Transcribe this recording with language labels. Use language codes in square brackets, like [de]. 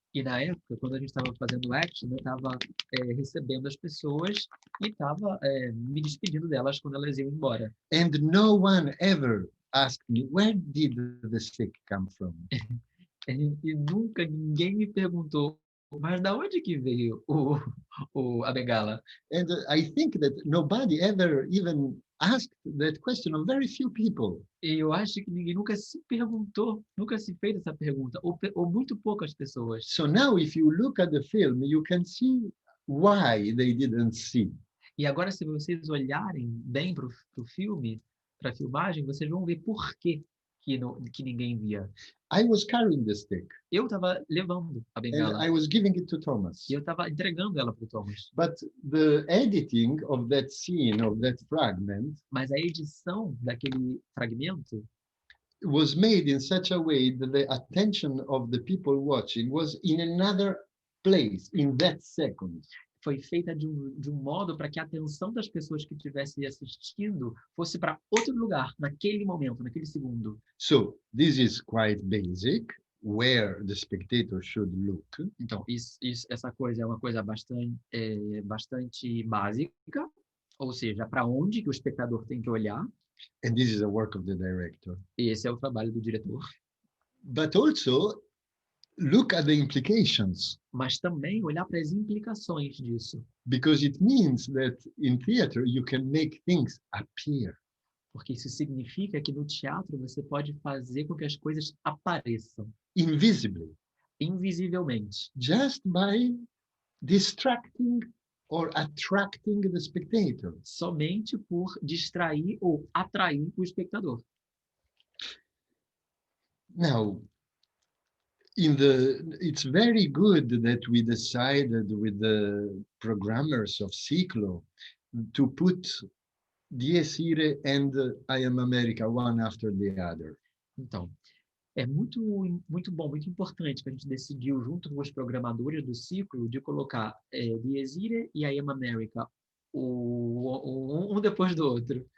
[pt] E na época, quando a gente estava fazendo action, eu estava recebendo as pessoas e estava me despedindo delas quando elas iam embora. [en] And no one ever asked me, where did the stick come from? [pt] E nunca ninguém me perguntou, mas da onde que veio a bengala? [en] And I think that nobody ever even asked that question of very few people. [pt] E eu acho que ninguém nunca se perguntou, nunca se fez essa pergunta, ou muito poucas pessoas. [en] So now if you look at the film, you can see why they didn't see. [pt] E agora, se vocês olharem bem para o filme, para a filmagem, vocês vão ver por que ninguém via. [en] I was carrying the stick. [pt] Eu estava levando a bengala. [en] And I was giving it to Thomas. [pt] E eu estava entregando ela para o Thomas. [en] But the editing of that scene, of that fragment, [pt] Mas a edição daquele fragmento [en] was made in such a way that the attention of the people watching was in another place, in that second. [pt] Foi feita de um modo para que a atenção das pessoas que estivessem assistindo fosse para outro lugar, naquele momento, naquele segundo. [en] So this is quite basic, where the spectator should look. [pt] Então, essa coisa é uma coisa bastante básica, ou seja, para onde que o espectador tem que olhar. [en] And this is the work of the director. [pt] E esse é o trabalho do diretor. [en] But also, look at the implications. [pt] Mas também olhar para as implicações disso. [en] Because it means that in theater you can make things appear. [pt] Porque isso significa que no teatro você pode fazer com que as coisas apareçam. [en] Invisibly. [pt] Invisivelmente. [en] Just by distracting or attracting the spectator. [pt] Somente por distrair ou atrair o espectador. [en] Now, it's very good that we decided with the programmers of Ciclo to put Dies Irae and I Am America one after the other. [pt] Então, é muito bom, muito importante que a gente decidiu junto com os programadores do Ciclo de colocar Dies Irae e I Am America um depois do outro.